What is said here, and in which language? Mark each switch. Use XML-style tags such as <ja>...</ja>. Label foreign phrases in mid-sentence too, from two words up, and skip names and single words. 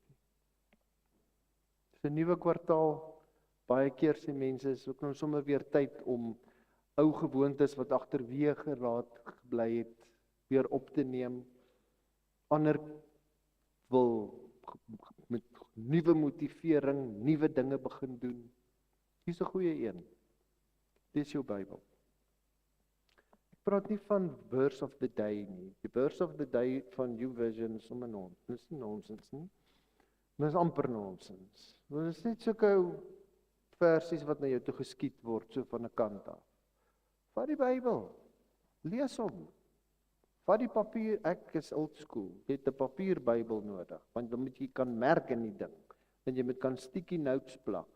<af>Dis 'n nuwe kwartaal, baie keer sê mense, is ook nou sommer weer tyd om ou gewoontes wat agterweë geraak gebly het, weer op te neem. Ander wil met nuwe motivering, nuwe dinge begin doen. Hier's 'n goeie een. Dis jou Bybel. Ek praat nie van</af> <en>verse of the day</en> <af>nie. Die</af> <en>verse of the day</en> <af>van YouVersion is sommer dis nie nonsens nie. Dis amper nonsens. Dit is net sulke versies wat na jou toe geskiet word, so van 'n kant af. Vat die Bybel, lees hom. Vat die papier, ek is</af> <en>old school,</en> <af>jy het 'n papier Bybel nodig, want dan moet jy kan merk in die ding, en jy moet kan</af> <en>sticky notes</en> <af>plak.</af>